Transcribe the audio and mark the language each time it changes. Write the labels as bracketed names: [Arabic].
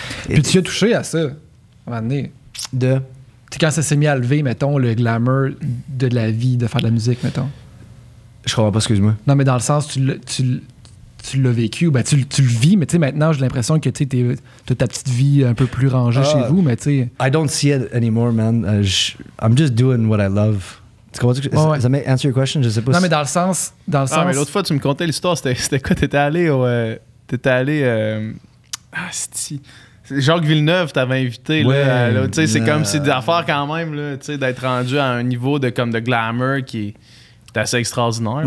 [French] Puis tu as touché à ça, à un moment donné. Quand ça s'est mis à lever, mettons, le glamour de la vie, de faire de la musique, mettons. Je comprends pas, excuse-moi. Non, mais dans le sens, tu l'as vécu, ben tu le vis, mais tu sais, maintenant, j'ai l'impression que tu as ta petite vie un peu plus rangée chez vous, mais tu sais... [English] I don't see it anymore, man. I'm just doing what I love. [French] Tu comprends? Ça [English] answer your question? [French] Je sais pas. Non, mais dans le sens... mais l'autre fois, tu me contais l'histoire, c'était quoi? T'étais allé c'est Jacques Villeneuve t'avait invité, là. Tu sais, c'est comme si des affaires quand même, là, tu sais, d'être rendu à un niveau de glamour qui est... C'est assez extraordinaire.